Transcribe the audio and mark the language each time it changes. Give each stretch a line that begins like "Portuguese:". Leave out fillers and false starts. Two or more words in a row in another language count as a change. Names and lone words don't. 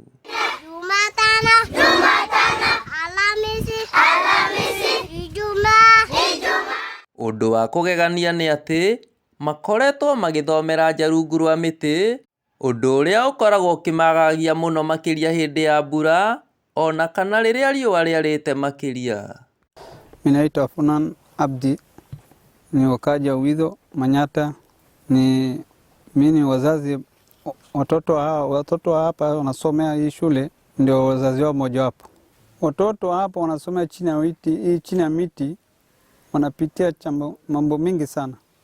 Kikuyu: Ũndũ wa kũgegania nĩ atĩ makoretwo magĩthomera nja rungu rwa mĩtĩ, ũndũ ũrĩa ũkoragwo ũkĩmagagia mũno makĩria hĩndĩ ya mbura, ona kana rĩrĩa riũa rĩarĩte makĩria.
Swahili: Mimi naitwa Funan Abdi, ni wakaji wa Witho Manyata. Mimi wazazi, watoto hapa wanasomea hii shule, ndio wazazi wao mmoja wapo. Watoto hapa wanasomea chini ya miti, wanapitia mambo mingi sana.